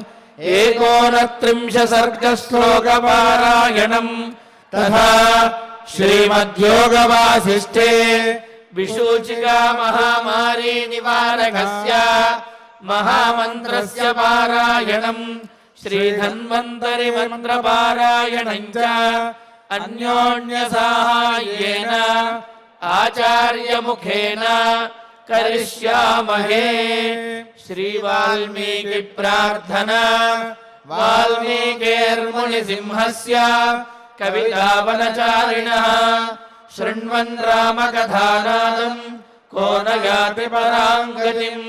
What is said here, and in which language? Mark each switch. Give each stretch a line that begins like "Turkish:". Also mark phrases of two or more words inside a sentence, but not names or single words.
Sanskrit: 39 సర్గ శ్లోక పారాయణం తథా శ్రీమద్యోగ వాసిష్ఠే విశూచికా మహామారీ నివారకస్య మహామంత్రస్య పారాయణం శ్రీధన్వంతరి మంత్ర పారాయణం చ అన్యోన్య సహాయేన ఆచార్య ముఖేన करिष्यामहे। श्री वाल्मीकि प्रार्थना वाल्मीकिर्मुनिसिंहस्य कवितावनचारिणः शृण्वन् रामकथानादम् को न याति परां गतिम्